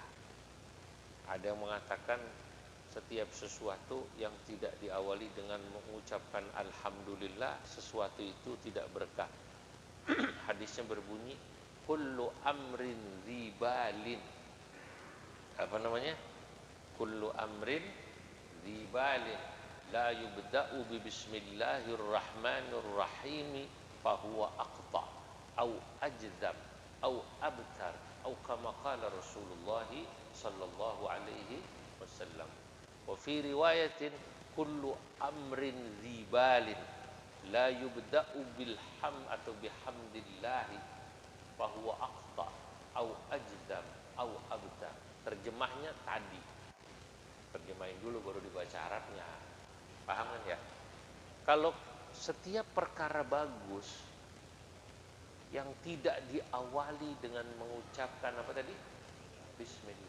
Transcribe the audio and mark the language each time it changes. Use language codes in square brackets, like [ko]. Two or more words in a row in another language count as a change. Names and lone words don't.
[id] Ada yang mengatakan setiap sesuatu yang tidak diawali dengan mengucapkan alhamdulillah, sesuatu itu tidak berkah. Hadisnya berbunyi, [ar] كل أمر ذي بال. [id] Apa namanya? [ar] كل أمر ذي بال لا يبدأ ببسم الله الرحمن الرحيم فهو أقطع أو أجذم أو أبتر أو كما قال رسول الله صلى الله عليه وسلم. وفي رواية كل أمر ذي بال لا يبدأ بالحم atau بحمد الله فهو أقطع أو أجذم أو أبتر. [id] Terjemahnya tadi, terjemahin dulu baru dibaca Arabnya. Paham kan ya? Kalau setiap perkara bagus yang tidak diawali dengan mengucapkan apa tadi? Bismillah.